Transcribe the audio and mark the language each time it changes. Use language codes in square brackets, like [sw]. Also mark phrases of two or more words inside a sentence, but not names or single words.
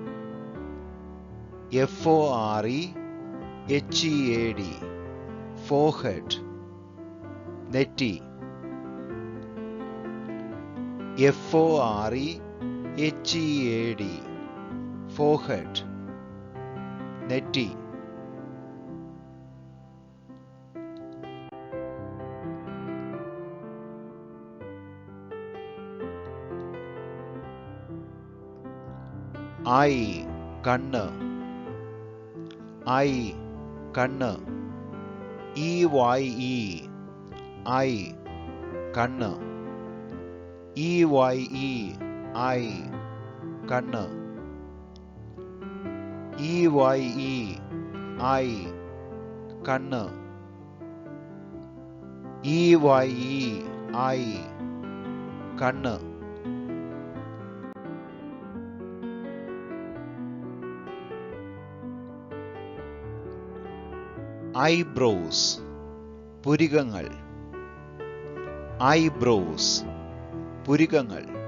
[en] FOREHEAD, forehead, നെറ്റി. FOREHEAD, forehead, [ml] നെറ്റി. [en] Eye, കണ്ണ്. Eye, കണ്ണ്. EYE, eye, കണ്ണ്. EYE, eye, കണ്ണ്. EYE, eye, കണ്ണ്. EYE, eye, [ml] കണ്ണ്. [en] Eyebrows, പുരികങ്ങൾ. Eyebrows, പുരികങ്ങൾ.